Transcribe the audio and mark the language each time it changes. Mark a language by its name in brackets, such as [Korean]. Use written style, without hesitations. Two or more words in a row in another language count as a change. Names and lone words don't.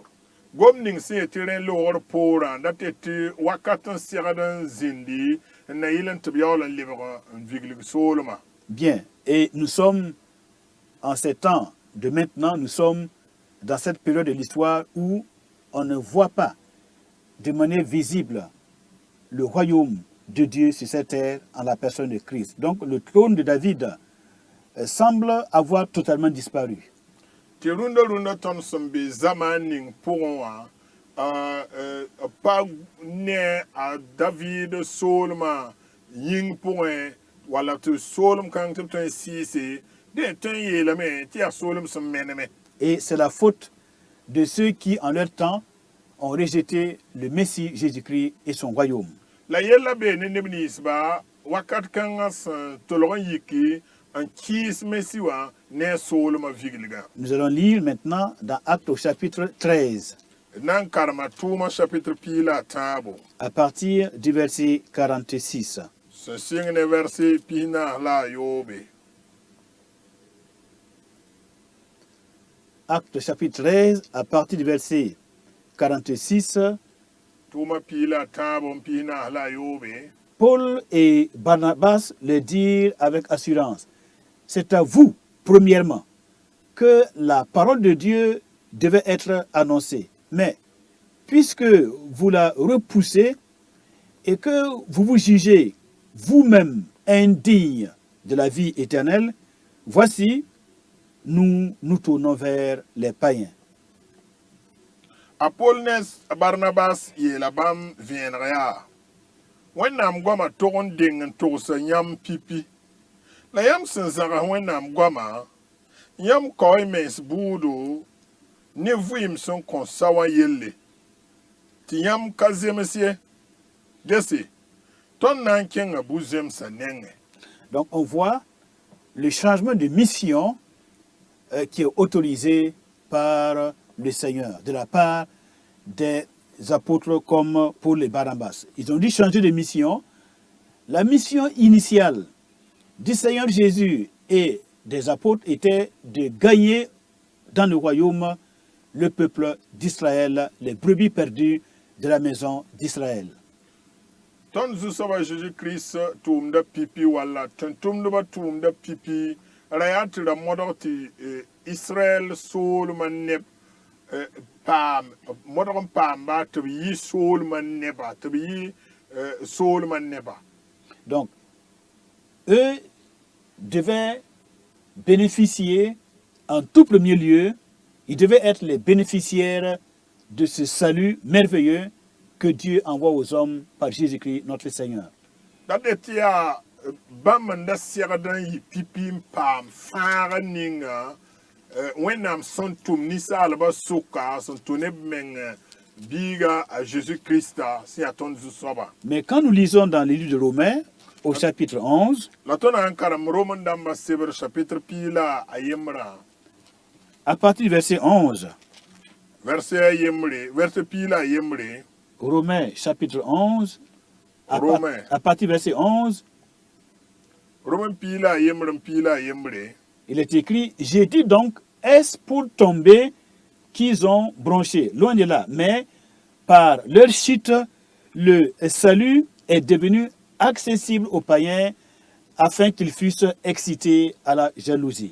[Mossi] Gom ning sẽn yetɩ rẽ loogr poorã dat tɩ wakat n segd n zĩndi n na yɩl n tɩ b yaool n lebg n viglig soolmã. [French] Bien, et nous sommes en ces temps de maintenant, nous sommes dans cette période de l'histoire où on ne voit pas de manière visible le royaume de Dieu sur cette terre en la personne de Christ. Donc le trône de David semble avoir totalement disparu. [Mossi] tɩ rũndã tõnd sẽn be zamaan ning pʋgẽ wã pa ne a David soolmã yĩng pʋgẽ wala tɩ soolem kãng tɩ b tõe n sɩɩse dẽ tõe n yeelame tɩ yaa soolem sẽn meneme. [French] Et c'est la faute de ceux qui, en leur temps, ont rejeté le Messie Jésus-Christ et son royaume. [Mossi] La yella bee ne neb ninsba wakat kãngã sẽn tolg n yiki n kɩɩs Messi wã ne a soolmã viglgã. [French] Nous allons lire maintenant dans Actes au chapitre 13, [Mossi] D na n karema tʋʋmã chapitre pii la a tãabo [French] à partir du verset 46. [Mossi] sẽn sɩng ne vɛrse pis-naas la a yoobe. [French] Actes chapitre 13, à partir du verset 46, [Mossi] Tʋʋmã pii la a tãabo n pis-naas la a yoobe. [French] Paul et Barnabas le dirent avec assurance. C'est à vous, premièrement, que la parole de Dieu devait être annoncée. Mais, puisque vous la repoussez et que vous vous jugez vous-même indigne de la vie éternelle, voici, nous nous tournons vers les païens. [Mossi] A Paul ne a Barnabas yeela bãmb vẽeneg yaa Wẽnnaam goamã tog n deng n togsa yãmb pipi la yãmb sẽn zãgs Wẽnnaam goamã yãmb kao y mens buudu ne vɩɩm sẽn kõn sa wã yelle tɩ yãmb ka zems ye gese tõnd na n kẽnga bu-zemsã nengẽ. [French] Donc on voit le changement de mission qui est autorisé par le Seigneur, de la part des apôtres comme Paul et Barnabas. Ils ont dû changer de mission. La mission initiale du Seigneur Jésus et des apôtres était de gagner dans le royaume le peuple d'Israël, les brebis perdues de la maison d'Israël. [Mossi] Tõnd zu-soabã Jésus-Christ tʋʋmda pipi walla tʋm-tʋmdbã tʋʋmda pipi ra yaa tɩ ra modg tɩ Israɛl soolmã neb modg n paamba tɩ b yɩ soolmã neba tɩ b yɩ soolmã neba. [French] Donc, eux devaient bénéficier en tout premier lieu, ils devaient être les bénéficiaires de ce salut merveilleux que Dieu envoie aux hommes par Jésus-Christ, notre Seigneur. [Mossi] Dat de tɩ yaa bãmb n da segd n yɩ pipi n paam fãagã ninga Wẽnnaam sẽn tʋm ninsaalbã sʋka sẽn tʋ neb meng biiga a Jésus-Christa sẽn yaa tõnd zu-soabã. [French] Mais quand nous lisons dans le livre de Romains, au chapitre 11, [Mossi] La tõnd na n karem Rom n dãmbã sebr chapitre pii la a yembrã [French] à partir du verset 11, [Mossi] verset pii la a yembre. [French] Romains chapitre 11, Romains. à partir du verset 11, [Mossi] Romain pii la a yembr n pii la a yembre. [French] il est écrit, j'ai dit donc, est-ce pour tomber qu'ils ont bronché? Loin de là. Mais par leur chute, le salut est devenu accessible aux païens afin qu'ils fussent excités à la jalousie.